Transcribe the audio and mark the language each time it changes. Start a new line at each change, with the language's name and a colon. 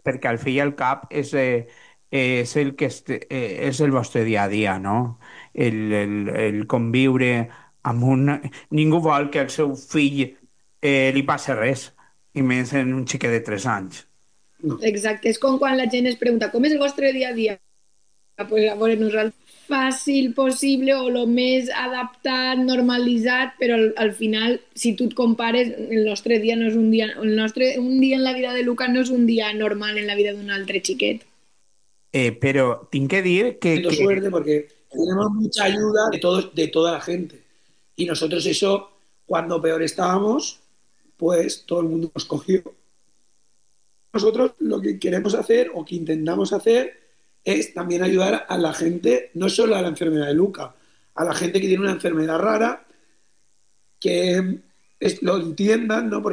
Spanish: porque al fin y al cabo es el que este, es el vostre día a día, ¿no?
Catalan: El convivre amb un... Ningú vol que el seu fill li passi res i més en un xiquet de 3 anys. Exacte, és com quan la gent es pregunta, com és el vostre dia a dia? Pues a veure, nosaltres fàcil possible o el més adaptat, normalitzat, però al final, si tu et compares, el nostre dia no és un dia, un dia en la vida de Luca no és un dia normal en la vida d'un altre xiquet. Però tinc que dir
Spanish: Tengo suerte porque tenemos mucha ayuda de todos, de toda la gente. Y nosotros eso, cuando peor estábamos, pues todo el mundo nos cogió. Nosotros lo que queremos hacer o que intentamos hacer es también ayudar a la gente, no solo a la enfermedad de Luca, a la gente que tiene una enfermedad rara, que es, lo entiendan, ¿no?